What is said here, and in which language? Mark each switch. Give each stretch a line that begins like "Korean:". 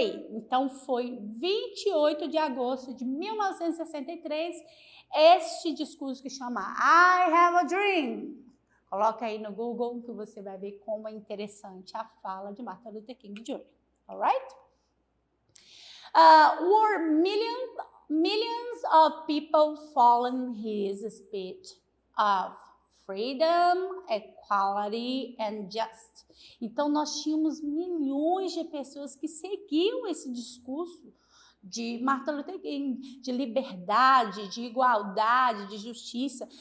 Portuguese: Então, foi 28 de agosto de 1963, este discurso que chama I have a dream. Coloca aí no Google que você vai ver como é interessante a fala de Martin Luther King Jr.
English: Alright? Were millions of people following his speech of freedom, equality and justice.
Portuguese: Então, nós tínhamos milhões de pessoas que seguiam esse discurso de Martin Luther King, de liberdade, de igualdade, de justiça.